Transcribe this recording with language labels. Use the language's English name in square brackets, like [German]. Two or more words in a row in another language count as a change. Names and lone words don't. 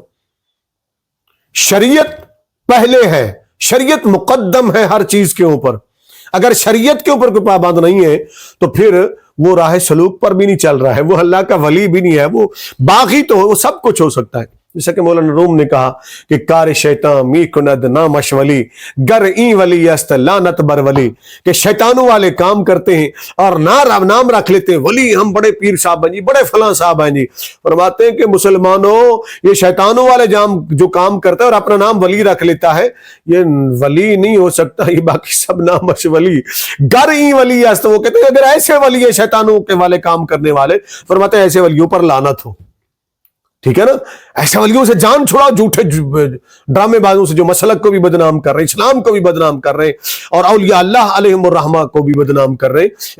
[Urdu] شریعت پہلے ہے، شریعت مقدم ہے ہر چیز کے اوپر۔ اگر شریعت کے اوپر کوئی پابند نہیں ہے تو پھر وہ راہ سلوک پر بھی نہیں چل رہا ہے، وہ اللہ کا ولی بھی نہیں ہے، وہ باغی تو وہ سب کچھ ہو سکتا ہے۔ جیسا کہ مولانا روم نے کہا کہ [Persian] کار شیطان می کند نامش ولی گر این ولی است لعنت بر ولی، [Urdu] کہ شیطانوں والے کام کرتے ہیں اور نام رکھ لیتے ہیں ولی، ہم بڑے پیر صاحب ہیں جی، بڑے فلاں صاحب ہیں جی۔ فرماتے ہیں کہ مسلمانوں، یہ شیطانوں والے جو کام کرتا ہے اور اپنا نام ولی رکھ لیتا ہے، یہ ولی نہیں ہو سکتا، یہ باقی سب [Persian] نامش ولی گر این ولی است۔ [Urdu] وہ کہتے ہیں اگر ایسے ولی ہے شیطانوں کے والے کام کرنے والے، فرماتے ہیں ایسے ولیوں پر لعنت ہو۔ ٹھیک ہے نا، ایسے ولیوں سے جان چھڑاؤ، جھوٹے ڈرامے بازوں سے جو مسلک کو بھی بدنام کر رہے ہیں، اسلام کو بھی بدنام کر رہے ہیں، اور اولیاء اللہ علیہم الرحمہ کو بھی بدنام کر رہے ہیں۔